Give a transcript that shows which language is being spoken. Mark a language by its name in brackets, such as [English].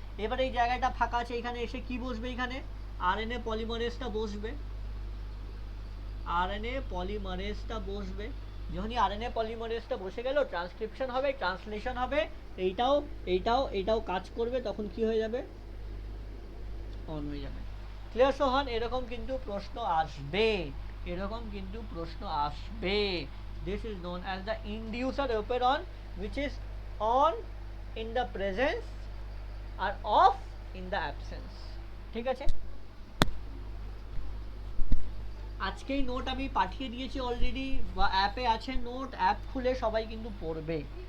[Bangla] এবার এই জায়গাটা ফাঁকা আছে, এখানে এসে কি বসবে, এখানে আরএনএ পলিমারেজটা বসবে, আরএনএ পলিমারেজটা বসবে। যখনই আরএনএ পলিমারেজটা বসে গেল, ট্রান্সক্রিপশন হবে, ট্রান্সলেশন হবে, এইটাও এইটাও এইটাও কাজ করবে, তখন কি হয়ে যাবে, অন হয়ে যাবে। ক্লিয়ার সোহান? এরকম কিন্তু প্রশ্ন আসবে, এরকম কিন্তু প্রশ্ন আসবে। [English] This is known as the inducer operon which is on in the presence আর off in the absence। [Bangla] ঠিক আছে, আজকেই নোট আমি পাঠিয়ে দিয়েছি অলরেডি, বা অ্যাপে আছে নোট, অ্যাপ খুলে সবাই কিন্তু পড়বে।